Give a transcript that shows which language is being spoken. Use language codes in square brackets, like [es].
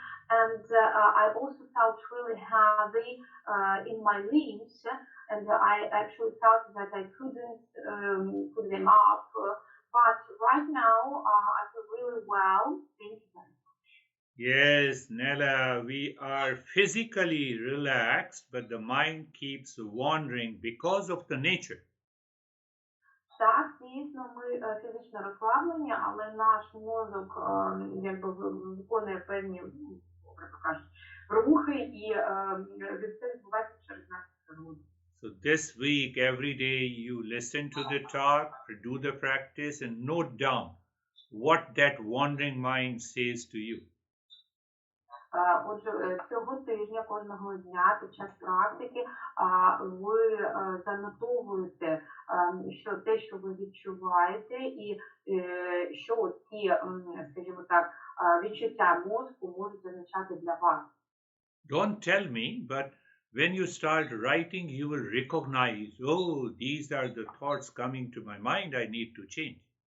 [en] And I also felt really heavy in my limbs, and I actually felt that I couldn't put them up. But right now, I feel really well. Thank you very much. Yes, Nella, we are physically relaxed, but the mind keeps wandering because of the nature. [uk] Так, дійсно, ми фізично розслаблені, але наш мозок якби виконує певні, як кажуть, рухи, і від це відбувається через нашу природу. [en] So this week, every day you listen to the talk, do the practice, and note down what that wandering mind says to you. [uk] Отже, цього тижня, кожного дня під час практики ви занотовуєте що те, що ви відчуваєте, і що ці, скажімо так, відчуття мозку можуть означати для вас. [en] Don't tell me, but when you start writing, you will recognize, oh, these are the thoughts coming to my mind, I need to change.